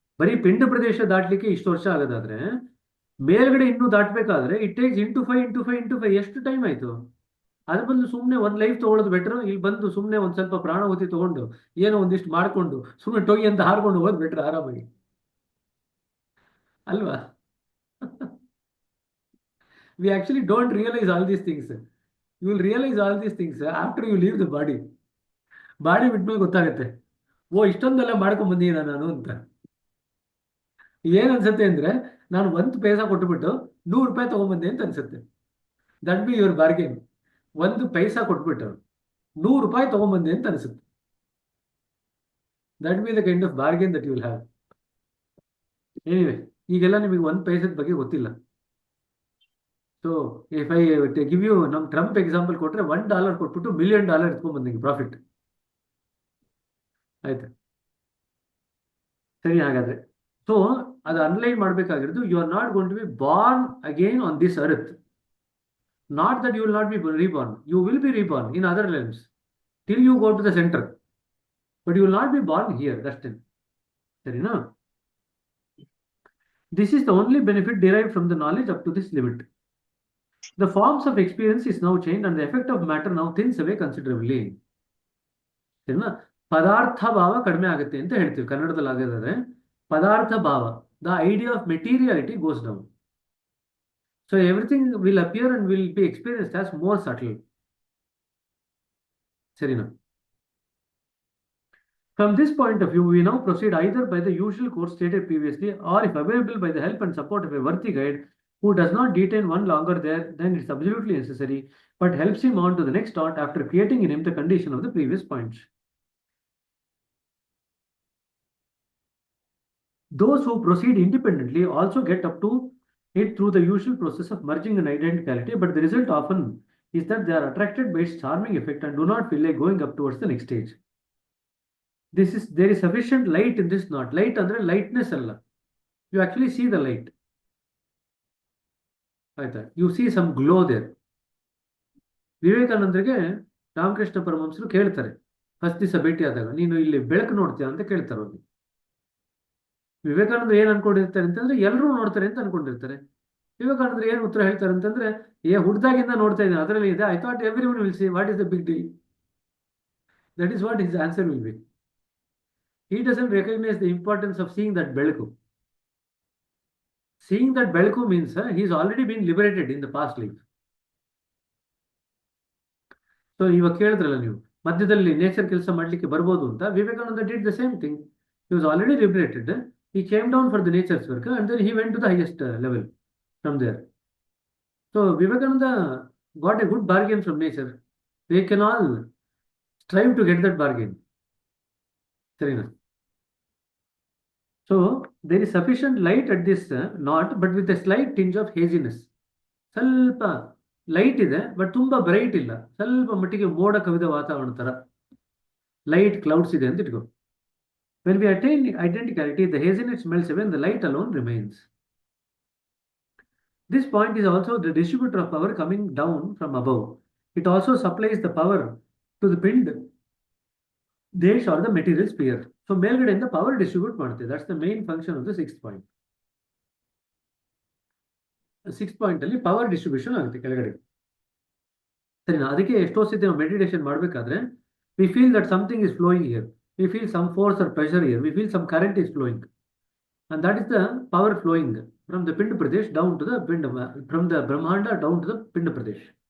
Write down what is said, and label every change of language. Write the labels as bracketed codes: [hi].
[kn] ಬರೀ ಪಿಂಡ ಪ್ರದೇಶ ದಾಟ್ಲಿಕ್ಕೆ ಇಷ್ಟು ವರ್ಷ ಆಗೋದಾದ್ರೆ ಮೇಲ್ಗಡೆ ಇನ್ನೂ ದಾಟ್ಬೇಕಾದ್ರೆ [en] it takes [kn] into 5 ಎಷ್ಟು ಟೈಮ್ ಆಯ್ತು? ಅದ್ರ ಬದಲು ಸುಮ್ಮನೆ ಒಂದ್ ಲೈಫ್ ತಗೊಳ್ಳೋದು ಬೆಟರ್. ಇಲ್ಲಿ ಬಂದು ಸುಮ್ಮನೆ ಒಂದ್ ಸ್ವಲ್ಪ ಪ್ರಾಣವತಿ ತಗೊಂಡು ಏನೋ ಒಂದಿಷ್ಟು ಮಾಡ್ಕೊಂಡು ಸುಮ್ಮನೆ ಟೊಯ್ ಅಂತ ಹಾರ್ಕೊಂಡು ಹೋಗೋದು ಬೆಟರ್ ಆರಾಮಾಗಿ, ಅಲ್ವಾ? [en] We actually don't realize all these things. You will realize all these things after you leave the body. [kn] Body ಬಿಟ್ಮೇಲೆ ಗೊತ್ತಾಗುತ್ತೆ, ಓ ಇಷ್ಟೊಂದೆಲ್ಲ ಮಾಡ್ಕೊಂಡ್ ಬಂದಿದ್ದೀನ ನಾನು ಅಂತ. ಏನ್ ಅನ್ಸುತ್ತೆ ಅಂದ್ರೆ ನಾನು 1 ಪೈಸಾ ಕೊಟ್ಬಿಟ್ಟು 100 ರೂಪಾಯಿ ತಗೊಂಡ್ಬಂದೆ ಅಂತ ಅನ್ಸುತ್ತೆ. [en] That be your bargain. [kn] 1 ಪೈಸಾ ಕೊಟ್ಬಿಟ್ಟು 100 ರೂಪಾಯಿ ತಗೊಂಡ್ಬಂದೆ ಅಂತ ಅನ್ಸುತ್ತೆ. [en] That be the kind of bargain that you will have. Anyway, [kn] ಈಗೆಲ್ಲ ನಿಮಗೆ 1 ಪೈಸದ ಬಗ್ಗೆ ಗೊತ್ತಿಲ್ಲ. [en] so if I give you [kn] ನಮ್ ಟ್ರಂಪ್ ಎಕ್ಸಾಂಪಲ್ ಕೊಟ್ರೆ $1 ಕೊಟ್ಬಿಟ್ಟು $1 million ಎತ್ಕೊಂಡ್ ಬಂದಂಗೆ ಪ್ರಾಫಿಟ್. ಆಯ್ತಾ? ಸರಿ, ಹಾಗಾದ್ರೆ ಸೊ ಅದು online ಮಾಡ್ಬೇಕಾಗಿರೋದು, [en] You are not going to be born again on this earth. Not that you will not be reborn, you will be reborn in other lands till you go to the centre, but you will not be born here. That's it. [kn] ಸರಿನಾ? [en] This is the only benefit derived from the knowledge up to this limit. The forms of experience is now changed and the effect of matter now thins away considerably. [kn] ಸರಿನಾ? ಪದಾರ್ಥ ಭಾವ ಕಡಿಮೆ ಆಗುತ್ತೆ ಅಂತ ಹೇಳ್ತೀವಿ ಕನ್ನಡದಲ್ಲಿ. ಆಗಿದ್ರೆ ಪದಾರ್ಥ ಭಾವ, [en] The idea of materiality goes down. So everything will appear and will be experienced as more subtle. [kn] ಸರಿನಾ? [en] From this point of view, we now proceed either by the usual course stated previously, or if available, by the help and support of a worthy guide who does not detain one longer there than it's absolutely necessary, but helps him on to the next thought after creating in him the condition of the previous points. Those who proceed independently also get up to it through the usual process of merging and identicality, but the result often is that they are attracted by its charming effect and do not feel like going up towards the next stage. There is sufficient light in this knot. Light andre lightness alla. You actually see the light. [kn] ಆಯ್ತಾ? [en] You see some glow there. [kn] ವಿವೇಕಾನಂದರಿಗೆ Ramakrishna ಪರಮಹಂಸರು ಕೇಳ್ತಾರೆ first ದಿವಸ ಭೇಟಿ ಆದಾಗ, ನೀನು ಇಲ್ಲಿ ಬೆಳಕು ನೋಡ್ತೀಯ ಅಂತ ಕೇಳ್ತಾರೆ ಅವ್ರಿಗೆ. ವಿವೇಕಾನಂದ ಏನ್ ಅನ್ಕೊಂಡಿರ್ತಾರೆ ಅಂತಂದ್ರೆ ಎಲ್ಲರೂ ನೋಡ್ತಾರೆ ಅಂತ ಅನ್ಕೊಂಡಿರ್ತಾರೆ. ವಿವೇಕಾನಂದರು ಏನ್ ಉತ್ತರ ಹೇಳ್ತಾರೆ ಅಂತಂದ್ರೆ, ಹುಡ್ದಾಗಿಂದ ನೋಡ್ತಾ ಇದ್ದೀನಿ, ಅದರಲ್ಲಿ ಇದೆ, [en] I thought every one will see, what is the big deal? That is what his answer will be. He doesn't recognize the importance of seeing that Belku. Seeing that Belku means he's already been liberated in the past life. [kn] So ಇವಾಗ ಕೇಳಿದ್ರಲ್ಲ ನೀವು ಮಧ್ಯದಲ್ಲಿ nature ಕೆಲಸ ಮಾಡ್ಲಿಕ್ಕೆ ಬರ್ಬೋದು ಅಂತ, Vivekananda [en] Did the same thing. He was already liberated. He came down for the nature's work and then he went to the highest level from there. So Vivekananda got a good bargain from nature. They can all strive to get that bargain. Sarina. So there is sufficient light at this knot, but with a slight tinge of haziness. [kn] ಸ್ವಲ್ಪ light ಇದೆ but ತುಂಬಾ bright ಇಲ್ಲ, ಸ್ವಲ್ಪ ಮಟ್ಟಿಗೆ ಮೋಡ ಕವಿದ ವಾತಾವರಣ ತರ ಲೈಟ್ ಕ್ಲೌಡ್ಸ್ ಇದೆ ಅಂತ ಇಟ್ಕೋ. [en] When we attain identicality, the haziness melts away and the light alone remains. This point is also the distributor of power coming down from above. It also supplies the power to the pind, desh or the material sphere. So [kn] ಮೇಲ್ಗಡೆಯಿಂದ power distribute ಮಾಡುತ್ತೆ. [en] That's the main function of the sixth point. [kn] Six point ಅಲ್ಲಿ power distribution ಆಗುತ್ತೆ ಕೆಳಗಡೆ. ಸರಿನಾ? ಅದಕ್ಕೆ ಎಷ್ಟೋ ಸತಿ ನಾವು ಮೆಡಿಟೇಷನ್ ಮಾಡಬೇಕಾದ್ರೆ [en] We feel that something is flowing here, we feel some force or pressure here, we feel some current is flowing, and that is the power flowing from the pind pradesh down to the pind, from the brahmanda down to the pind pradesh.